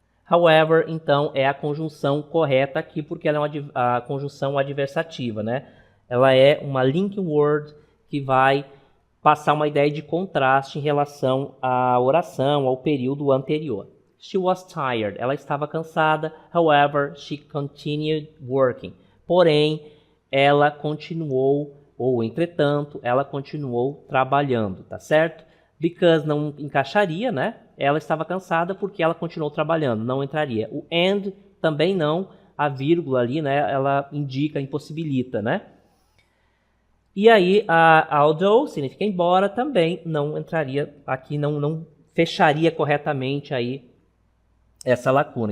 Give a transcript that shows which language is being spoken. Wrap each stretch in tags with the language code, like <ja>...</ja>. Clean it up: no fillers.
<pt>However, então, é a conjunção correta aqui, porque ela é a conjunção adversativa, né? Ela é uma linking word que vai passar uma ideia de contraste em relação à oração, ao período anterior.</pt> <en>She was tired.</en> <pt>Ela estava cansada.</pt> <en>However, she continued working.</en> <pt>Porém, ela continuou, ou entretanto, ela continuou trabalhando, tá certo? Because não encaixaria, né? Ela estava cansada porque ela continuou trabalhando, não entraria. O and também não, a vírgula ali, né? Ela indica, impossibilita, né? E aí, a although significa embora, também não entraria aqui, não fecharia corretamente aí essa lacuna.</pt>